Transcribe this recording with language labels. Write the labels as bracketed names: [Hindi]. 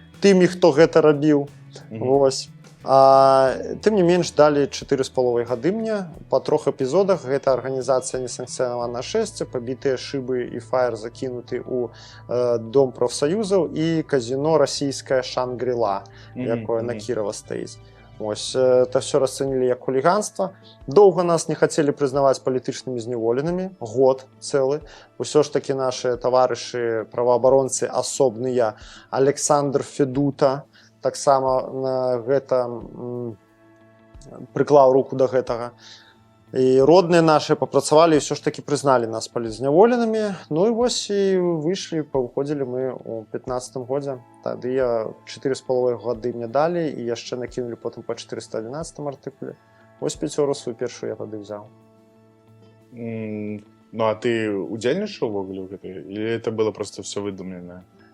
[Belarusian] Тымі, хто гэта рабіў. Вось. Тым не менш, далі 4,5 гады мне. Па 3 эпізодах гэта арганізацыя несанкцыянаванае шэсце, пабітыя шыбы і фаер закінуты ў дом прафсаюзаў і казіно расійскае Шангрила, якое на Кірова стаіць. Ось, [Russian] это все [Belarusian] расцэнілі як хуліганства. Доўга нас не хацелі прызнаваць палітычнымі зняволенымі, год цэлы. Усё ж такі нашы таварышы, праваабаронцы асобныя, Александр Федута, таксама гэта прыклаў руку да гэтага. І родныя нашы папрацавалі і ўсё ж такі прызналі нас палітзняволенымі. І вось і выйшлі, павыходзілі мы ў 15-м годзе. Тады я 4,5 гады мне далі і яшчэ накінулі потым па 411 артыкуле. Вось 5 сваю першую я тады ўзяў. А ты удзельнічаў увогуле ў гэтай? [Russian] Или это было просто все выдумленае?